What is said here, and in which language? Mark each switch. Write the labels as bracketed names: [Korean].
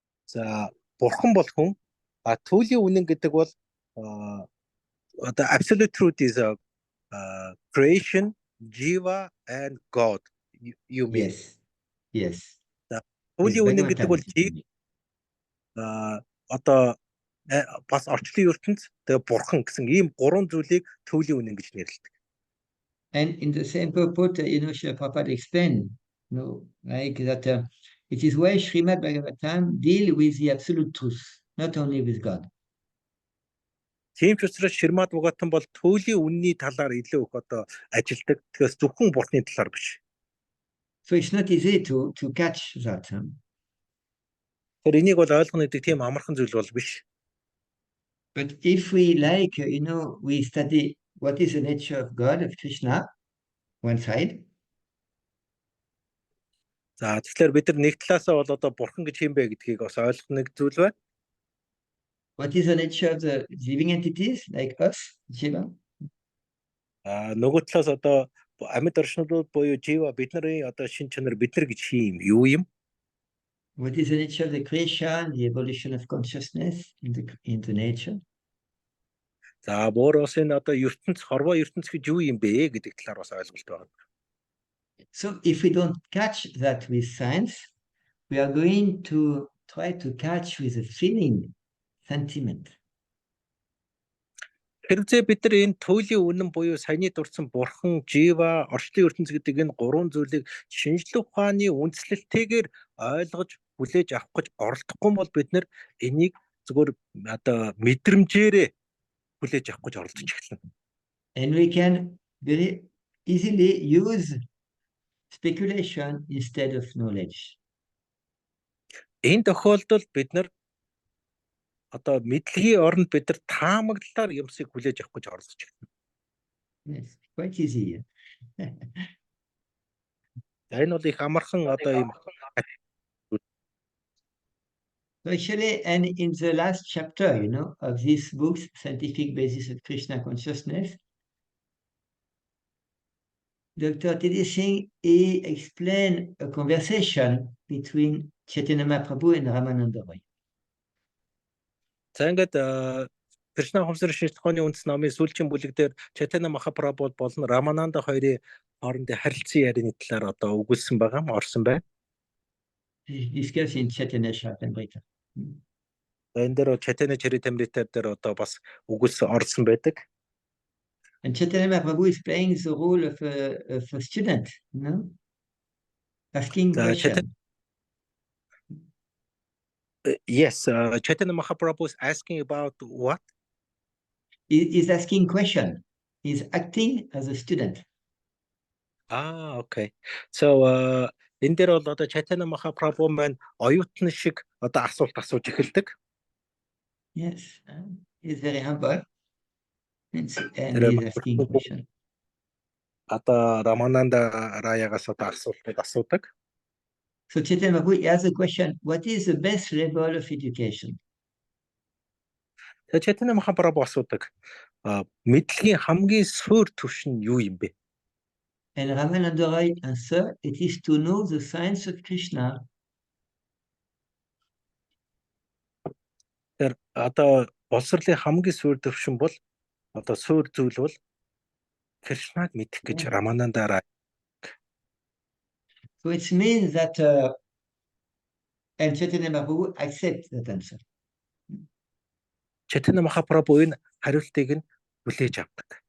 [Mongolian] За бурхан бол хүн, туйлын үнэн гэдэг бол [English] the absolute truth is creation, jiva and God. You mean? Yes. [Mongolian] Туйлын үнэн гэдэг бол одоо бас орчлын ертөнц тэгээ бурхан гэсэн ийм гурван зүйлийг туйлын үнэн гэж нэрлэдэг. [English] And in the same purport, Srila Prabhupada explained, like that it is why Srimad Bhagavatam deal with the absolute truth, not only with God. [Mongolian] Тийм ч учраас Шримад Бхагаватам бол туйлын үнний талаар илүү их одоо ажилдаг. Тэгээс зөвхөн бурхны талаар биш. [English] So it's not easy to catch that. [Mongolian] Тэр энийг бол ойлгоно гэдэг тийм амархан зүйл бол биш. [English] But if we like, we study what is the nature of God, of Krishna, one side. [Mongolian] За тэгэхээр бид нар нэг талаасаа бол одоо бурхан гэж юм бэ гэдгийг бас ойлгох нэг зүйл байна. [English] What is the nature of the living entities like us, Jiva? [Mongolian] Нөгөө талаас одоо амьд оршнууд буюу жива бидний одоо шин чанар бид нар гэж хийм юу юм? [English] What is the nature of the creation, the evolution of consciousness in the nature? [Mongolian] За бүр бас энэ одоо ертөнц хорвоо ертөнц гэж юу юм бэ гэдэг талаар бас ойлголт байна. [English] So if we don't catch that with science, we are going to try to catch with a feeling, sentiment. [Mongolian] Хэрвээ бид нар энэ туйлын үнэн буюу саяны дурдсан бурхан, жива, орчлын ертөнц гэдэг энэ гурван зүйлийг шинжлэх ухааны үндслэлтэйгээр ойлгож хүлээж авах гэж оролдохгүй бол бид нар энийг зөвхөн одоо мэдрэмжээрээ хүлээж авах гэж оролдож эхэлнэ. [English] And we can very easily use speculation instead of knowledge. [Mongolian] Энэ тохиолдолд бид нар одоо мэдлэгийн оронд бид нар таамаглалаар юмсыг хүлээж авах гэж оролдож байна. [English] Yes, quite easy. [Mongolian] Энэ бол их амархан одоо юм. [English] So actually, and in the last chapter, of this book's Scientific Basis of Krishna Consciousness, Dr. T.D. Singh, he explained a conversation between Chaitanya Mahaprabhu and Ramananda Roy. [Mongolian] За ингээд Кришна ухамсарын шинжлэх ухааны үндэс номын сүүлчийн бүлэг дээр Чайтана Махапрабху болон Рамананда хоёрын хоорондын харилцан ярианы талаар одоо өгүүлсэн байгаа юм орсон байна. [English] Discussed in Chaitanya Charitamrita. [Mongolian] Энэ дээр Чайтана Чаритамрита дээр одоо бас өгүүлсэн орсон байдаг. [English] And Chaitanya Mahaprabhu is playing the role of a student, asking questions. Yes, Chaitanya Mahaprabhu is asking about what? He's asking question. He's acting as a student. Okay. [Mongolian] So энэ дээр бол одоо Chaitanya Mahaprabhu маань оюутан шиг одоо асуулт асууж эхэлдэг. [English] Yes, he's very humble. And he's asking question. [Mongolian] Одоо Рамананда Раягаас одоо асуултыг асуудаг. [English] So Chaitanya Mahaprabhu asks a question, what is the best level of education? [Mongolian] Chaitanya Mahaprabhu асуудаг. Мэдлэгийн хамгийн суур түвшин юу юм бэ? [English] And Ramananda Roy answered, it is to know the science of Krishna. [Mongolian] Тэр одоо боловсролын хамгийн суур түвшин бол одоо суур зүйл бол Кришнаг мэдэх гэж Рамананда Рай. [English] So it means that and Chaitanya Mahaprabhu accepts that answer. [Mongolian] Chaitanya Mahaprabhu энэ хариултыг нь хүлээж авдаг.